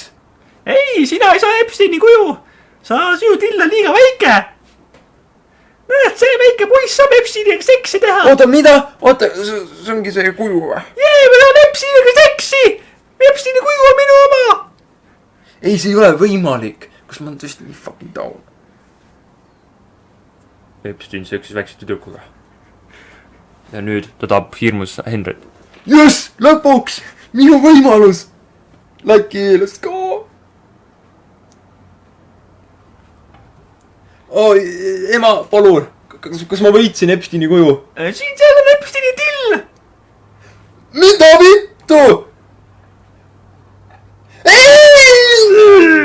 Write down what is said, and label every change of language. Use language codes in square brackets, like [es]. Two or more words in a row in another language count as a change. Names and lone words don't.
[et] Ei, sina ei saa Epsteini kuju. Sinu till on liiga väike. Näed, see väike poiss saab Epsteiniga seksi teha. Oota, mida? Oota, see ongi see kuju või? Ma tahan Epsteiniga seksi. Epsteini kuju on minu oma. Ei, see ei ole võimalik. Kas ma olen tõesti nii [en] fucking down? [et] Epstein seksis väikse tüdrukuga. Ja nüüd ta tahab hirmus Henrit. Jess, lõpuks! Minu võimalus! [en] Lucky, let's go! [et] Ema, palun! Kas ma võitsin Epsteini kuju? Siin seal on Epsteini till! Mida vittu? Ei!